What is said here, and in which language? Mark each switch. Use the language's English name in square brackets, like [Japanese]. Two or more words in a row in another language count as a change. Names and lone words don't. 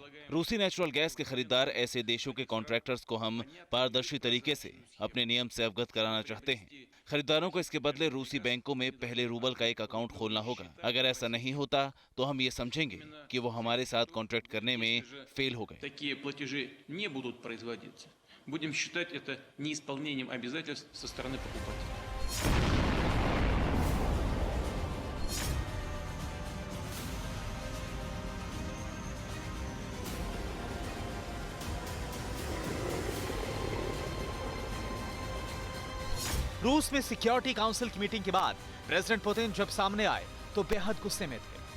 [Hindi] रूसी [English] natural gas [Hindi] के खरीदार ऐसे देशों के कॉन्ट्रैक्टर्स को हम पारदर्शी तरीके से अपने नियम से अवगत कराना चाहते हैं। खरीदारों को इसके बदले रूसी बैंकों में पहले रूबल का एक अकाउंट खोलना होगा। अगर ऐसा नहीं होता तो हम ये समझेंगे कि वो हमारे साथ कॉन्ट्रैक्ट करने में फेल हो गए। [Russian] Будем считать это неисполнением обязательств со стороны покупателя. [Hindi] रूस में [English] security council [Hindi] की मीटिंग के बाद प्रेसिडेंट पुतिन जब सामने आए तो बेहद गुस्से में थे।